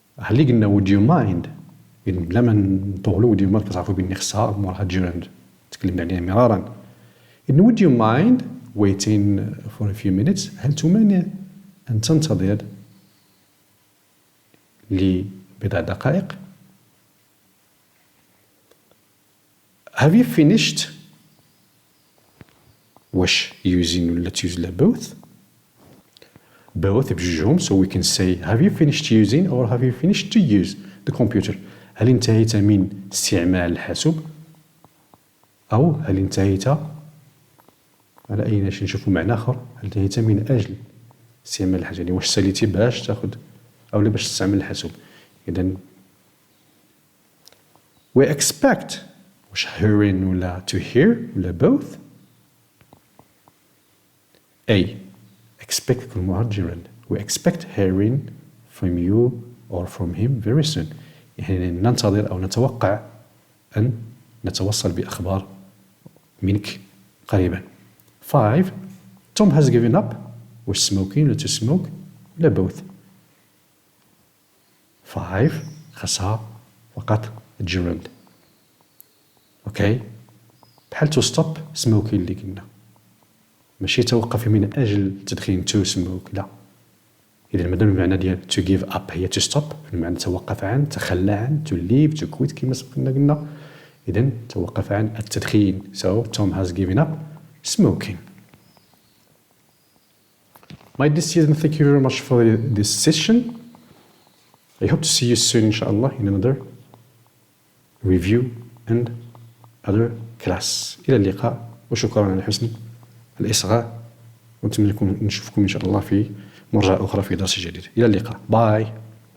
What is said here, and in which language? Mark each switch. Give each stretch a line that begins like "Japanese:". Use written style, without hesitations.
Arabic: اللي قلنا
English: would you mind
Arabic: بلا ما نطولوا would you mind كتعرفوا بأني خصها موراها gerund تكلمنا عليها مرارا.
English: إن would you mind waiting for a few minutes.
Arabic: هل تمانع أن تنتظر لبضع دقائق.
English: Have you finished واش using ولا to use لا both. both بجوجهم so we can say have you finished using or have you finished to use the computer.
Arabic: هل انتهيت من استعمال الحاسوب أو هل انتهيت على أي ناش نشوفوا معنى آخر. هل انتهيت من أجل استعمال الحاجة يعني واش ساليتي باش تاخذ أو باش تستعمل الحاسوب.
English: إذن we expect واش hearing ولا to hear ولا both. A expect
Arabic: كل مرة
English: gerund. We expect hearing from you or from him very soon.
Arabic: يعني ننتظر أو نتوقع أن نتوصل بأخبار منك قريبا.
English: 5 Tom has given up واش smoking ولا to smoke ولا both.
Arabic: 5 خاصها فقط gerund. اوكي بحال
English: to stop smoking
Arabic: اللي قلنا ماشي توقفي من أجل التدخين
English: to smoke
Arabic: لا. إذا مادام المعنى ديال to give up هي to stop المعنى توقف عن تخلى عن
English: to leave to quit
Arabic: كما سبقنا قلنا. إذن توقف عن التدخين
English: so Tom has given up smoking. My dear students, thank you very much for this session. I hope to see you soon inshallah in another review and other class.
Arabic: إلى اللقاء وشكرا على حسن الإصغاء ونتمنى نشوفكم إن شاء الله في مرة أخرى في درس جديد. إلى اللقاء. باي.